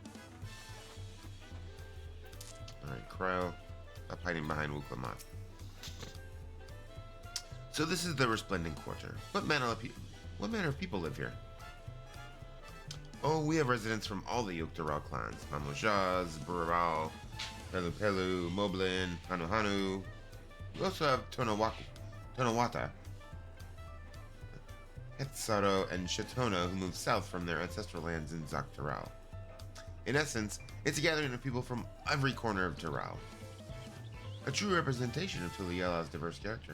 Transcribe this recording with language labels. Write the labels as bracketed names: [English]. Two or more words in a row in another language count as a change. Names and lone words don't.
[English] Alright, Crow. Stop hiding behind Wuklamat. So this is the Resplendent Quarter. What manner of people live here? Oh, we have residents from all the Yuktaral clans. Mamojaz, Buraral, Pelu Pelu, Moblin, Hanu Hanu. We also have Tonawata, Hetsaro, and Shatona who moved south from their ancestral lands in Zaktaral. In essence, it's a gathering of people from every corner of Taral. A true representation of Tuliela's diverse character.